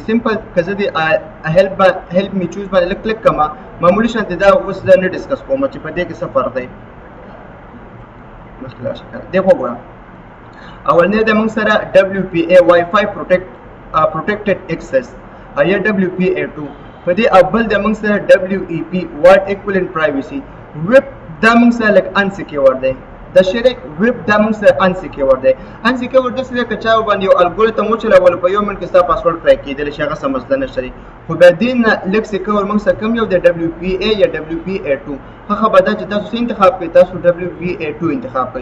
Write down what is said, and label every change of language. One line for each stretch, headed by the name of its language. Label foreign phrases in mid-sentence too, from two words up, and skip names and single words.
Pashto: سمپل که زه د
English: help me choose
Pashto: باندې لږ کلیک کړم، معمولي شانتې دا اوس زه نه ډسکس کوم چې په دې کې څه فرق دی. مخکې لاړ شئ، دې وګورئ. اولنی دی موږ سره
English: WPA Wi-Fi protected access
Pashto: یا WPA2. په دې اول د موږ سره
English: WEP wide equivalent privacy.
Pashto: ویب دا موږ سره لک انسیکیور دی، د شریک ویب دا موږ سره انسیکیور دی. انسیکیور داسې دی که چا باندې یو الګوریتم وچلول په یو منټ کې ستا پاسورډ کریک کېدلی شي، هغه څه مسله نشته دی. خو بیا دې نه لږ سیکیور موږ سره کم یو دی WPA یا WPA2. هغه به دا چې تاسو څه انتخاب کړئ، تاسو WPA2 انتخاب کړئ.